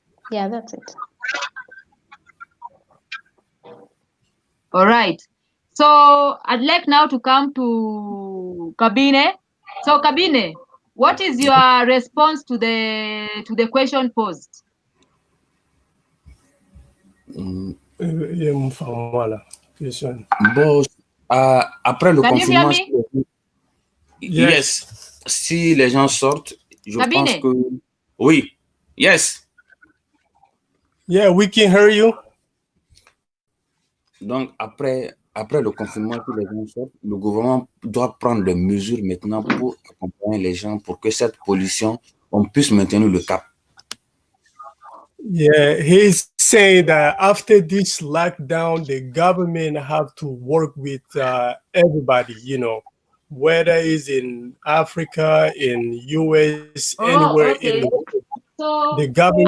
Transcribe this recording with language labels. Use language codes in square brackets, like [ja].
[en] Yeah, that's it. All right. So I'd like now to come to Kabine. So Kabine, what is your response to the question posed? [fr] Bon, après le confinement, yes, si les gens sortent, je pense que oui, yes. [en] Yeah, we can hear you. [fr] Donc après le confinement, si les gens sortent, le gouvernement doit prendre des mesures maintenant pour accompagner les gens pour que cette pollution, on puisse maintenir le cap. [en] Yeah, he's saying that after this lockdown, the government have to work with everybody, whether it's in Africa, in US, anywhere in the world. So the government.